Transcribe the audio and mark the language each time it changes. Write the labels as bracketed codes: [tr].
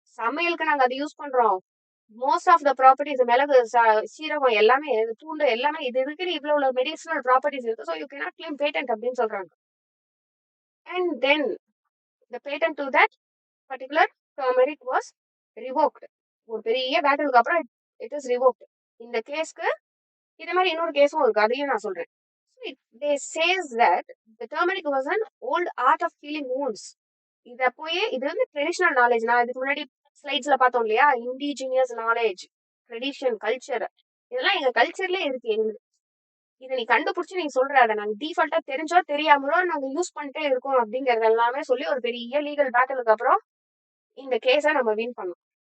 [ta] சமையலுக்கு நாங்க அதை யூஸ் பண்றோம். [en] most of the properties, [ta] மிளகு, சீரகம் எல்லாமே, பூண்டு எல்லாமே இது இருக்கிற இவ்வளவு மெடிசனல் ப்ராப்பர்ட்டிஸ் இருக்கு. [en] so you cannot claim patent [ta] அப்படின்னு சொல்றாங்க. [en] And then the patent to that particular turmeric was revoked. [ta] ஒரு பெரிய பேட்டிலுக்கு அப்புறம் [en] It is revoked. [ta] இந்த கேஸ்க்கு இதே மாதிரி இன்னொரு கேஸும் இருக்கு, அதையும் நான் சொல்றேன். [en] They says that the turmeric was an old art of healing wounds. [ta] இத போய் இது வந்து ட்ரெடிஷனல் நாலேஜ். நான் இதுக்கு முன்னாடி ஸ்லைட்ஸ்ல பார்த்தோம் இல்லையா, இண்டிஜினியஸ் நாலேஜ், ட்ரெடிஷன், கல்ச்சர், இதெல்லாம் எங்க கல்ச்சர்லயே இருக்கு. எங்களுக்கு இதை நீ கண்டுபிடிச்சு நீ சொல்ற, அதை நாங்க டிஃபால்ட்டா தெரிஞ்சோ தெரியாமலோ நாங்க யூஸ் பண்ணிட்டே இருக்கோம் அப்படிங்கறது எல்லாமே சொல்லி ஒரு பெரிய லீகல் பேட்டிலுக்கு அப்புறம் இந்த கேஸை நம்ம வின் பண்ணோம்.